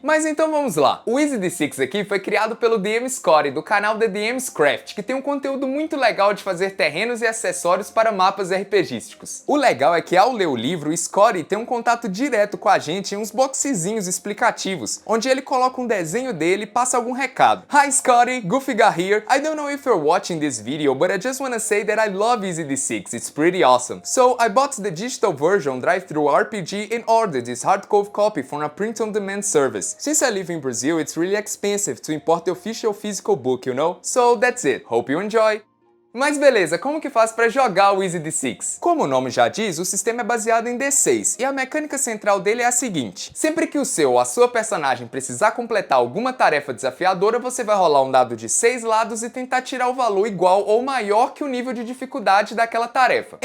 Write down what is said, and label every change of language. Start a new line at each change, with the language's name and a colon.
Portuguese: Mas então vamos lá. O Easy D6 aqui foi criado pelo DM Scotty, do canal The DM's Craft, que tem um conteúdo muito legal de fazer terrenos e acessórios para mapas RPGísticos. O legal é que ao ler o livro, o Scotty tem um contato direto com a gente em uns boxezinhos explicativos, onde ele coloca um desenho dele e passa algum recado.
English: Hi Scotty, Gufigar here. I don't know if you're watching this video, but I just wanna say that I love Easy D6, it's pretty awesome. So I bought the digital version Drive-Thru RPG and ordered this hardcover copy from a print-on-demand service. Since I live in Brazil, it's really expensive to import the official physical book, you know? So that's it, hope you enjoy!
Portuguese: Mas beleza, como que faz para jogar o Easy D6? Como o nome já diz, o sistema é baseado em D6 e a mecânica central dele é a seguinte: sempre que o seu ou a sua personagem precisar completar alguma tarefa desafiadora, você vai rolar um dado de 6 lados e tentar tirar o valor igual ou maior que o nível de dificuldade daquela tarefa.